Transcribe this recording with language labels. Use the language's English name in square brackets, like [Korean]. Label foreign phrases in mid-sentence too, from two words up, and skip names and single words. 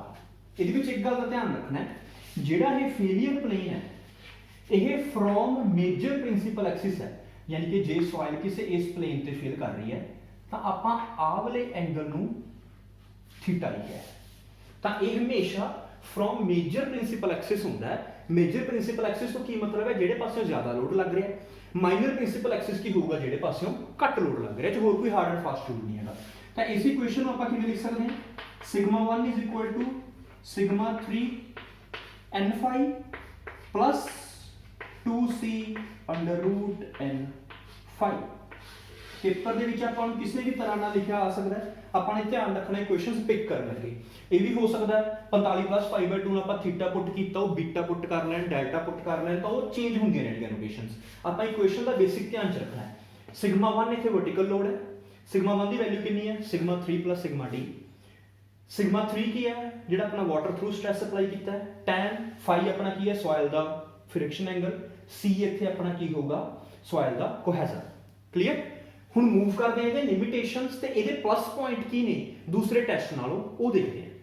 [Punjabi] ਇਹਦੇ ਵਿੱਚ ਇੱਕ ਗੱਲ ਦਾ ਧਿਆਨ ਰੱਖਣਾ ਹੈ, ਜਿਹੜਾ ਇਹ [English] failure plane [Punjabi] ਹੈ ਇਹ [English] from major principal axis [Punjabi] ਹੈ, ਯਾਨੀ ਕਿ ਜੇ ਸੋਇਲ ਕਿਸੇ ਇਸ ਪਲੇਨ ਤੇ ਫੇਲ ਕਰ ਰਹੀ ਹੈ ਤਾਂ ਆਪਾਂ ਆਹ ਵਾਲੇ ਐਂਗਲ ਨੂੰ ਥੀਟਾ ਲਿਖਿਆ ਹੈ। ਤਾਂ ਇਹ ਹਮੇਸ਼ਾ [English] from major principal axis [Punjabi] ਹੁੰਦਾ ਹੈ। [English] major principal axis [Punjabi] ਤੋਂ ਕੀ ਮਤਲਬ ਹੈ ਜਿਹੜੇ ਪਾਸਿਓਂ ਜ਼ਿਆਦਾ ਲੋਡ ਲੱਗ ਰਿਹਾ ਹੈ, [English] minor principal axis [Punjabi] ਕੀ ਹੋਊਗਾ ਜਿਹੜੇ ਪਾਸਿਓਂ ਘੱਟ ਲੋਡ ਲੱਗ ਰਿਹਾ, ਚ ਹੋਰ ਕੋਈ [English] hard and fast rule [Punjabi] ਨਹੀਂ ਹੈਗਾ। ਤਾਂ ਇਸ ਇਕੁਏਸ਼ਨ ਨੂੰ ਆਪਾਂ ਕਿਵੇਂ ਲਿਖ ਸਕਦੇ ਹਾਂ [English] sigma 1 is equal to sigma 3 n phi plus 2c under root n phi। [Punjabi] ਪੇਪਰ ਦੇ ਵਿੱਚ ਆਪਾਂ ਨੂੰ ਕਿਸੇ ਵੀ ਤਰ੍ਹਾਂ ਨਾਲ ਲਿਖਿਆ ਆ ਸਕਦਾ ਹੈ, ਆਪਾਂ ਨੇ ਧਿਆਨ ਰੱਖਣਾ [English] equations pick [Punjabi] ਕਰਨ ਲੱਗੇ। ਇਹ ਵੀ ਹੋ ਸਕਦਾ ਹੈ 45 plus 5/2 ਨੂੰ ਆਪਾਂ [English] theta put [Punjabi] ਕੀਤਾ, ਉਹ [English] beta put [Punjabi] ਕਰ ਲੈਣ, [English] delta put [Punjabi] ਕਰ ਲੈਣ, ਤਾਂ ਉਹ ਚੇਂਜ ਹੁੰਦੀਆਂ ਰਹਿਣਗੀਆਂ ਲੋਕੇਸ਼ਨਸ। ਆਪਾਂ ਇਕੁਏਸ਼ਨ ਦਾ ਬੇਸਿਕ ਧਿਆਨ ਚ ਰੱਖਣਾ ਹੈ। ਸਿਗਮਾ 1 ਇੱਥੇ [English] vertical load [Punjabi] ਹੈ, ਸਿਗਮਾ 1 ਦੀ ਵੈਲਿਊ ਕਿੰਨੀ ਹੈ [English] sigma 3 plus sigma d। [Punjabi] ਸਿਗਮਾ 3 ਕੀ ਹੈ ਜਿਹੜਾ ਆਪਣਾ [English] water through stress [Punjabi] ਅਪਲਾਈ ਕੀਤਾ ਹੈ, [English] tan phi [Punjabi] ਆਪਣਾ ਕੀ ਹੈ ਸੋਇਲ ਦਾ [English] friction angle, [Punjabi] c ਇੱਥੇ ਆਪਣਾ ਕੀ ਹੋਊਗਾ ਸੋਇਲ ਦਾ ਕੋਹੈਜ਼ਨ। ਕਲੀਅਰ। ਹੁਣ ਮੂਵ ਕਰਦੇ ਹਾਂ ਇਹਦੇ ਲਿਮਿਟੇਸ਼ਨਸ ਤੇ ਇਹਦੇ [English] plus point [Punjabi] ਕੀ ਨੇ ਦੂਸਰੇ ਟੈਸਟ ਨਾਲੋਂ, ਉਹ ਦੇਖਦੇ ਹਾਂ।